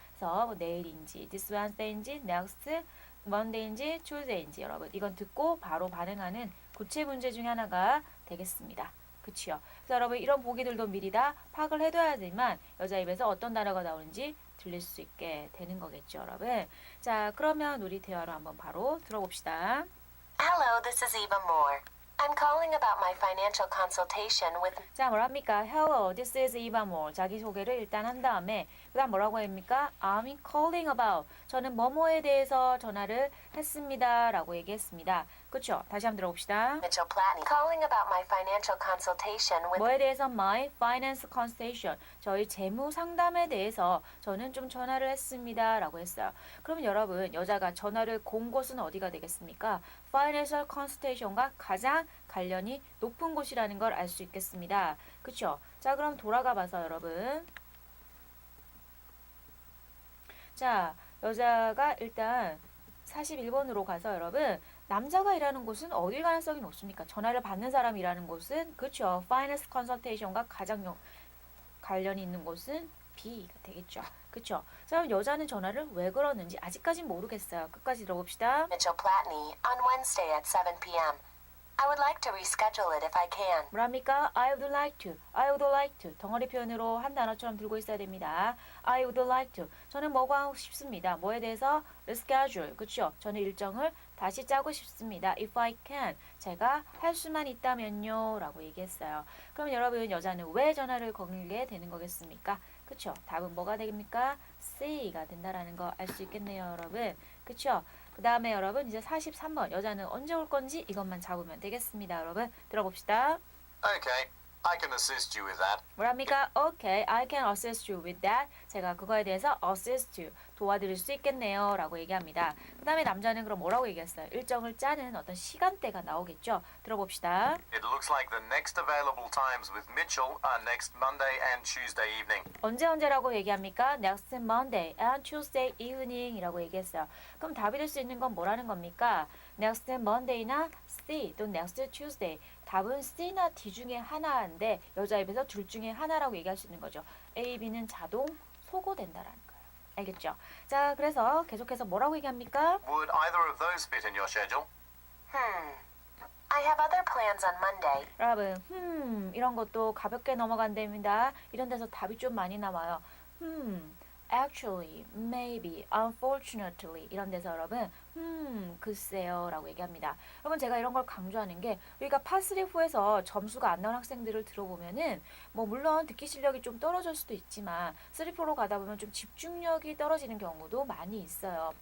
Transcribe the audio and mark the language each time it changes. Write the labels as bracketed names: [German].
[Korean] 그래서 뭐 내일인지, this Wednesday인지, next Monday인지, Tuesday인지 여러분 이건 듣고 바로 반응하는 구체 문제 중에 하나가 되겠습니다. 그치요? 그래서 여러분 이런 보기들도 미리 다 파악을 해둬야지만 여자 입에서 어떤 단어가 나오는지 들릴 수 있게 되는 거겠죠, 여러분. 자, 그러면 우리 대화로 한번 바로 들어봅시다. [English] Hello, this is Eva Moore. I'm calling about my financial consultation with [Korean] 자, 뭐랍니까? [English] Hello, this is Eva Moore. [Korean] 자기소개를 일단 한 다음에 그 다음 뭐라고 합니까? [English] I'm calling about. [Korean] 저는 뭐뭐에 대해서 전화를 했습니다. 라고 얘기했습니다. 그쵸? 다시 한번 들어봅시다. [English] Mitchell Platney. Calling about my financial consultation with [Korean] 뭐에 대해서? [English] My finance consultation. [Korean] 저희 재무 상담에 대해서 저는 좀 전화를 했습니다. 라고 했어요. 그러면 여러분, 여자가 전화를 건 곳은 어디가 되겠습니까? Financial consultation과 가장 관련이 높은 곳이라는 걸 알 수 있겠습니다. 그쵸? 자, 그럼 돌아가 봐서 여러분. 자, 여자가 일단 41번으로 가서 여러분 남자가 일하는 곳은 어딜 가능성이 높습니까? 전화를 받는 사람이 일하는 곳은 그쵸? Finance consultation과 가장 관련이 있는 곳은 B가 되겠죠. 그쵸? 자, 그럼 여자는 전화를 왜 걸었는지 아직까진 모르겠어요. 끝까지 들어봅시다. [English] Mitchell Platney on Wednesday at 7 p.m. I would like to reschedule it if I can. [Korean] 뭐랍니까? [English] I would like to. I would like to. [Korean] 덩어리 표현으로 한 단어처럼 들고 있어야 됩니다. [English] I would like to. [Korean] 저는 뭐가 하고 싶습니다. 뭐에 대해서? reschedule. 그쵸? 저는 일정을 다시 짜고 싶습니다. [English] If I can. [Korean] 제가 할 수만 있다면요. 라고 얘기했어요. 그럼 여러분 여자는 왜 전화를 걸게 되는 거겠습니까? 그쵸? 답은 뭐가 됩니까? C가 된다라는 거 알 수 있겠네요, 여러분. 그쵸? 그 다음에 여러분 이제 43번 여자는 언제 올 건지 이것만 잡으면 되겠습니다. 여러분 들어봅시다. [English] Okay, I can assist you with that. [Korean] 뭐랍니까? [English] Okay, I can assist you with that. [Korean] 제가 그거에 대해서 assist you, 도와드릴 수 있겠네요. 라고 얘기합니다. 그 다음에 남자는 그럼 뭐라고 얘기했어요? 일정을 짜는 어떤 시간대가 나오겠죠? 들어봅시다. [English] It looks like the next available times with Mitchell are next Monday and Tuesday evening. [Korean] 언제라고 얘기합니까? [English] Next Monday and Tuesday evening [Korean] 이라고 얘기했어요. 그럼 답이 될 수 있는 건 뭐라는 겁니까? [English] Next Monday나 C 또는 Next Tuesday. [Korean] 답은 C나 D 중에 하나인데 여자 입에서 둘 중에 하나라고 얘기할 수 있는 거죠. A, B는 자동 소거된다라는 거예요. 알겠죠? 자, 그래서 계속해서 뭐라고 얘기합니까? [English] Would either of those fit in your schedule? I have other plans on Monday. [Korean] 여러분, 이런 것도 가볍게 넘어간답니다. 이런 데서 답이 좀 많이 나와요. Actually, maybe, unfortunately 이런 데서 여러분 글쎄요 라고 얘기합니다. 여러분 제가 이런 걸 강조하는 게 우리가 파3-4에서 점수가 안 나온 학생들을 들어보면은 뭐 물론 듣기 실력이 좀 떨어질 수도 있지만 3-4로 가다 보면 좀 집중력이 떨어지는 경우도 많이 있어요.